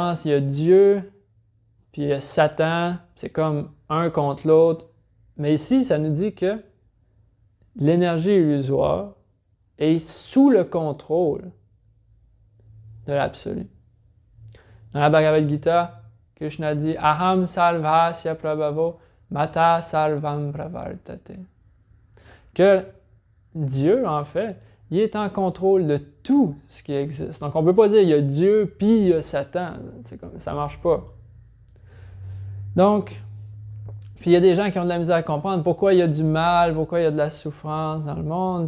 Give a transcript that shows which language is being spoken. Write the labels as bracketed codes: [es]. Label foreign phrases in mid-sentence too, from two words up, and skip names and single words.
[fr] Il y a Dieu, puis il y a Satan, c'est comme un contre l'autre. Mais ici, ça nous dit que l'énergie illusoire est sous le contrôle de l'absolu. Dans la Bhagavad Gita, Krishna dit « [sa] अहं सर्वस्य प्रभवो मत्तः सर्वं प्रवर्तते [fr] » que Dieu, en fait, il est en contrôle de tout ce qui existe. Donc, on ne peut pas dire il y a Dieu puis il y a Satan. Ça ne marche pas. Donc, puis il y a des gens qui ont de la misère à comprendre pourquoi il y a du mal, pourquoi il y a de la souffrance dans le monde.